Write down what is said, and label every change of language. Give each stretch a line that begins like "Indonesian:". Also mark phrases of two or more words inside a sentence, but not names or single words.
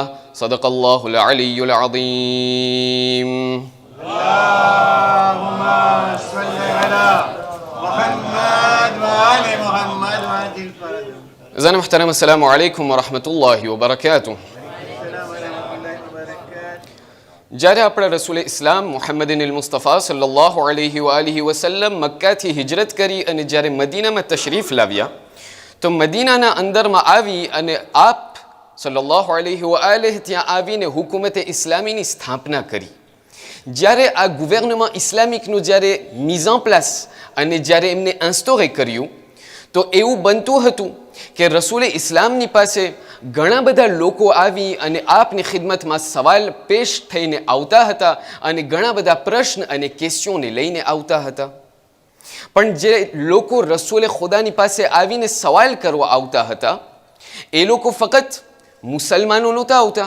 Arabic: صدق الله العلي العظيم. اللهم صل على محمد وآل محمد وآتي فرجهم. زين محترم السلام عليكم ورحمة الله وبركاته. السلام عليكم ورحمة الله وبركاته.
Gujarati: જ્યારે આપણે રસૂલ ઇસ્લામ મુહમ્મદિન મુસ્તફા
Arabic: صلى الله عليه وآله وسلم
Gujarati: મક્કાથી હિજરત કરી અને જ્યારે મદીનામાં તશરીફ લાવ્યા તો મદીનાના અંદરમાં આવી અને આપ
Arabic: صلى الله عليه وآله
Gujarati: ત્યાં આવીને હુકુમતે ઇસ્લામીની સ્થાપના કરી. જ્યારે આ ગુવર્નમાં ઇસ્લામિકનું જ્યારે
French: mise en place
Gujarati: અને જ્યારે એમને ઇન્સ્ટોરે કર્યું તો એવું બનતું હતું કે રસૂલે ઇસ્લામની પાસે ઘણા બધા લોકો આવી અને આપની ખિદમતમાં સવાલ પેશ થઈને આવતા હતા અને ઘણા બધા પ્રશ્ન અને કેસ્યોને લઈને આવતા હતા. પણ જે લોકો રસૂલે ખુદાની પાસે આવીને સવાલ કરવા આવતા હતા એ લોકો ફક્ત મુસલમાનો નહોતા આવતા.